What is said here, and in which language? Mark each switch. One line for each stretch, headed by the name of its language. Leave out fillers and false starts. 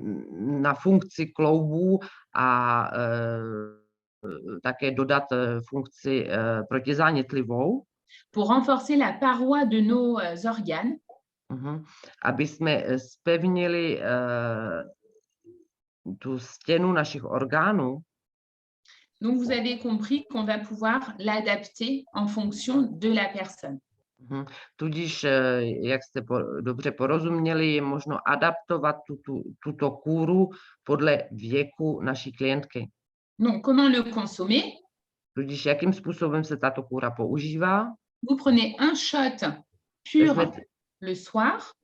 Czech: Na funkci kloubů a také dodat funkci protizánětlivou.
French: Pour renforcer la paroi de nos organes.
Czech: Aby jsme zpevnili tu stěnu našich orgánů.
French: Donc, vous avez compris qu'on va pouvoir l'adapter en fonction de la personne.
Czech: Tudíž, jak jste dobře porozuměli, je možno adaptovat tuto kůru podle věku naší klientky.
French: Donc, comment le consommer?
Czech: Tudíž, jakým způsobem se tato kůra používá?
French: Vous prenez un shot pur le soir.